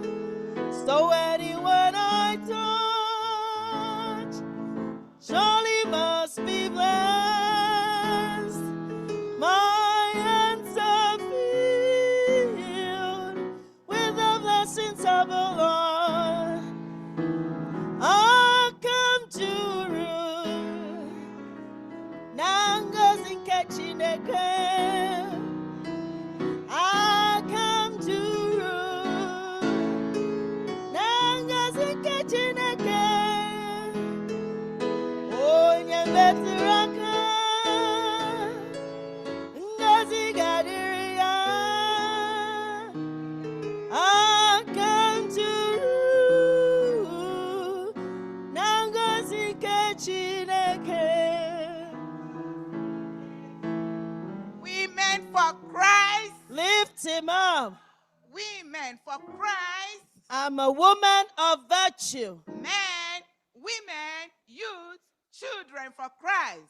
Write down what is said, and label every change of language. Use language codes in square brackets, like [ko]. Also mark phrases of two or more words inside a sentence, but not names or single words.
[en] So anyone I touch surely must be blessed. My hands are filled with the blessings of the Lord. I come to rule. [ig] Nangozi nke Chineke. I come to rule. Nangozi nke Chineke. Onye metụrụ aka. Ngozi ga-adịrị ya. [en] I come to rule. [ig] Nangozi nke Chineke. [en] Women for Christ. Lift him up. Women for Christ. I'm a woman of virtue. Men, women, youth, children for Christ.